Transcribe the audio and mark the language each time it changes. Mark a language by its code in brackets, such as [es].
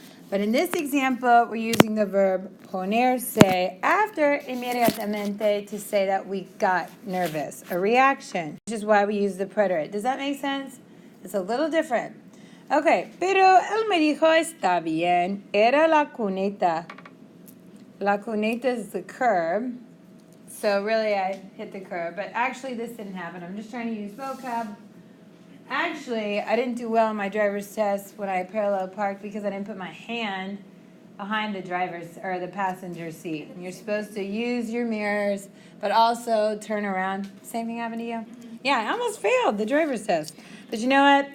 [en] But in this example, we're using the verb ponerse after inmediatamente to say that we got nervous, a reaction, which is why we use the preterite. Does that make sense? It's a little different. [es] Okay, pero él me dijo, está bien, era la cuneta. [en] La cuneta is the curb. So really I hit the curb, but actually this didn't happen. I'm just trying to use vocab. Actually, I didn't do well on my driver's test when I parallel parked because I didn't put my hand behind the the passenger seat. And you're supposed to use your mirrors, but also turn around. Same thing happened to you? Yeah, I almost failed the driver's test. But you know what?